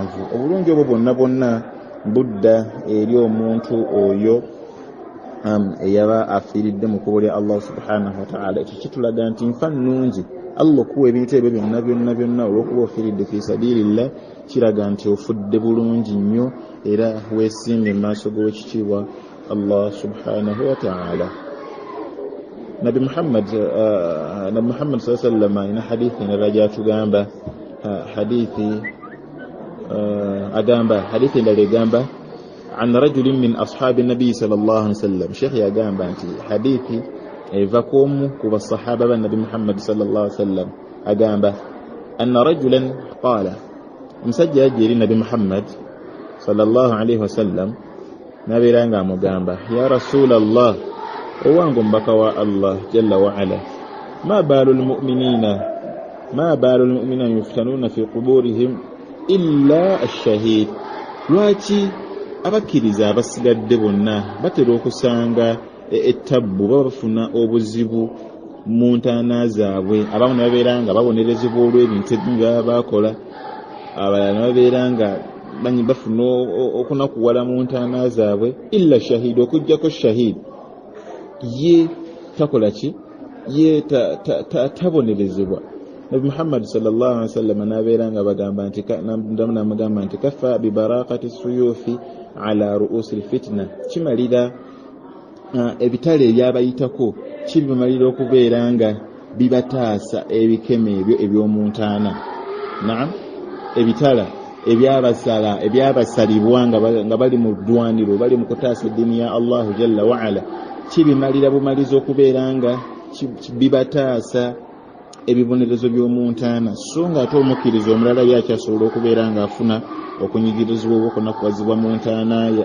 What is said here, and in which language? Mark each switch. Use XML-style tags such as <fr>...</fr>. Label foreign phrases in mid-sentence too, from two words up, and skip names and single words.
<lg>Obulungi obwo bonna budda eri omuntu oyo eyaba afiiridde mu kkubo lya</lg> <ar>الله سبحانه وتعالى.</ar> <lg>Ekyo kitulaga nti nfa nnungi Allah kuwa ebintu ebyo byonna olw'okuba ofiiridde</lg> <ar>في سبيل الله</ar> <lg>kiraga nti ofudde bulungi nnyo era weesimbye mu maaso g'owekitiibwa</lg> <ar>الله سبحانه وتعالى.</ar> <lg>Nabi Muhammad</lg> <ar>صلى الله عليه وسلم</ar> <lg>ina hadithi endala gy'atugamba hadithi endala egamba</lg> <ar>أن رجلا من أصحاب النبي صلى الله عليه وسلم.</ar> <lg>Sheikh yagamba nti hadithi eva k'omu ku basahaba ba Nabi Muhammad</lg> <ar>صلى الله عليه وسلم</ar> <lg>agamba</lg> <ar>أن رجلا قال,</ar> <lg>omusajja yajja eri Nabi Muhammad</lg> <ar>صلى الله عليه وسلم</ar> <lg>nabeera nga amugamba</lg> <ar>يا رسول الله,</ar> <lg>owange omubaka wa</lg> <ar>الله جل وعلا, ما بال المؤمنين يفتنون في قبورهم إلا الشهيد,</ar> <lg>lwaki abakkiriza abasigadde bonna batera okusanga ettabbu, bafuna obuzibu mu ntaana zaabwe? Abamu ne babeera nga babonerezebwa olw'ebintu ebyo bakola, abalala ne babeera nga bafuna okunakuwala mu ntaana zaabwe.</lg> <ar>إلا شهيد,</ar> <lg>okujjako shahid ye takola ki? Ye tabonerezebwa. Nabi Muhammad</lg> <ar>صلى الله عليه وسلم</ar> <lg>nabeera nga bagamba nti</lg> <ar>كفى ببارقة السيوف على رؤوس فتنة,</ar> <lg>kimalira ebitale ebyabayitako kibimalira okubeera nga bibataasa ebikeme ebyo eby'omuntaana. Naam, ebitala ebyabasalibwa nga bali mu ddwaniro, bali mu kutaasa eddiini ya</lg> <ar>الله جل وعلا,</ar> <lg>kibimalira bumaliza okubeera nga bibataasa ebibonerezo by'omuntaana, so nga ate omukkiriza omulala yakyasobola okubeera nga afuna okunyigirizibwa oba okunakuwazibwa mu ntaana ye.</lg>